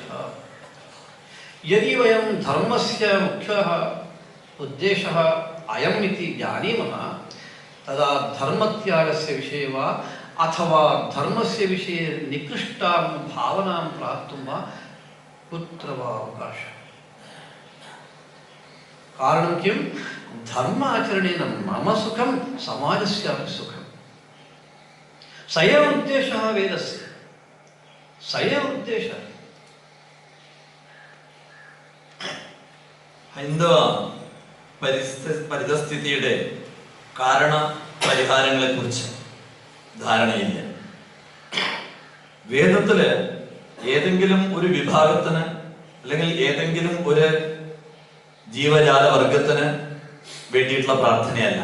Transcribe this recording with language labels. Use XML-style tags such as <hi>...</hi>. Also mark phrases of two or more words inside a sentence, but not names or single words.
<sa>यदि वयं धर्मस्य मुख्यः उद्देशः अयम् इति जानीमः तदा धर्मत्यागस्य विषये वा अथवा धर्मस्य विषये निकृष्टां भावनां प्राप्तुं वा कुत्र वा अवकाशः. कारणं किं? धर्म आचरणेन मम सुखं समाजस्यापि सुखम्. स एव उद्देशः वेदस्य, स एव उद्देशः.</sa> <ml>ഹൈന്ദവ പരിതസ്ഥിതിയുടെ കാരണ പരിഹാരങ്ങളെ കുറിച്ച് ധാരണയില്ല. വേദത്തില് ഏതെങ്കിലും ഒരു വിഭാഗത്തിന് അല്ലെങ്കിൽ ഏതെങ്കിലും ഒരു ജീവജാല വർഗത്തിന് വേണ്ടിയിട്ടുള്ള പ്രാർത്ഥനയല്ല.</ml>